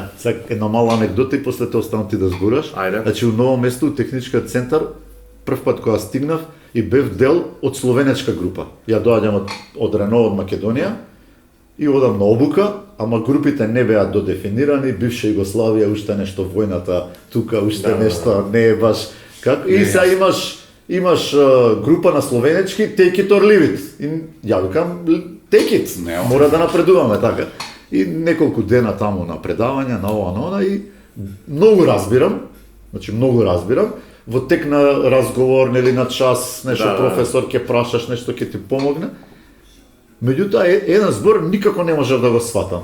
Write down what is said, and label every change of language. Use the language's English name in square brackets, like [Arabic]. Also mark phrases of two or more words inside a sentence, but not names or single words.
[Macedonian] Сега една мала анекдота и после тоа останам ти да збораш. Значи у Ново место, у техничкиот центар, прв пат кога стигнав и бев дел од словенечка група. Ја доаѓам од Рено, од Македонија и одам на обука, ама групите не беа додефинирани, бивша Југославија, уште нешто војната, тука уште нешто не е баш како. И сега имаш група на словенечки, [English] take it or leave it. [Macedonian] И ја викам, [English] take it, [Macedonian] мора да напредуваме така. И неколку дена таму на предавања, на ова, на она и многу разбирам, значи многу разбирам. Во тек на разговор, нели на час, нешто професор ќе прашаш, нешто ќе ти помогне. Меѓутоа еден збор никако не можев да го сватам.